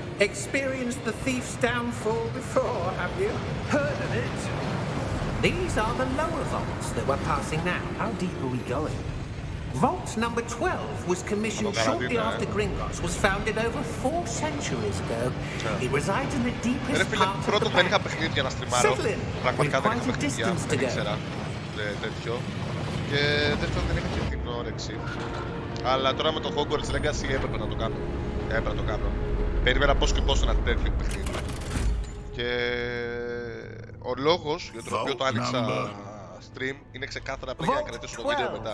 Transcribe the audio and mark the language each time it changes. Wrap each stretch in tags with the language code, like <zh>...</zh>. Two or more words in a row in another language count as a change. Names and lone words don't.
<en>Experienced the thief's downfall before, have you? Heard of it? These are the lower vaults that we're passing now. How deep are we going? Vault number 12 was commissioned shortly after Gringotts was founded over 4 centuries ago. It resides in the deepest</en> <el>Ρε φίλε,</el> <en>part of the</en> <el>πρώτον δεν είχα</el> <en>bank.</en> <el>παιχνίδι για να στριμάρω.</el> <en>Settle in.</en> <el>Πραγματικά</el> <en>We've</en> <el>δεν είχα</el> <en>quite a</en> <el>παιχνίδια,</el> <en>distance to</en> <el>δεν</el> <en>go.</en> <el>ήξερα τέτοιο. Και δεύτερον δεν είχα και την όρεξη. Αλλά τώρα με το Hogwarts Legacy έπρεπε να το κάνω. Έπρεπε να το κάνω. Περίμενα πώς και πώς ένα τέτοιο παιχνίδι. Και ο λόγος για τον οποίο το άνοιξα stream είναι ξεκάθαρα απλά για να κρατήσω το βίντεο μετά.</el>